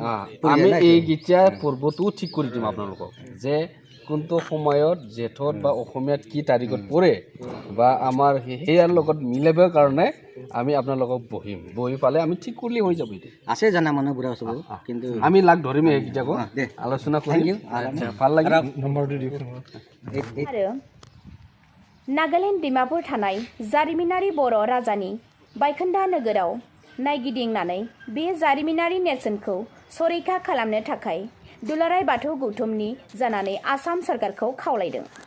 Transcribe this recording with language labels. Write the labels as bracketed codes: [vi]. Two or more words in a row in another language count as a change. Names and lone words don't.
[as] আমি এইকেইটা পৰ্বটো ঠিক কৰি দিম আপোনালোকক যে কোনটো সময়ত জেঠত বা অসমীয়াত কি তাৰিখত পৰে বা আমাৰ সেয়াৰ লগত মিলাবৰ কাৰণে আমি আপোনালোকক বহি পালে আমি ঠিক কৰিলে হৈ যাব আছে জানা মানুহ বুঢ়া চব কিন্তু আমি লাগ ধৰিম এইকেইটাকো আলোচনা কৰিম ভাল লাগিল নম্বৰটো দিয়ক [brx] आरो नागालेण्ड डिमापुर थानाय जारिमिनारि बर' राजानि बायखोन्दा नोगोराव नायगिदिंनानै बे जारिमिनारि नेरसोनखौ संरैखा खालामनो थाखाय दुलाराय बाथौ गौथुमनि जानानै आसाम सरकारखौ खावलायदों।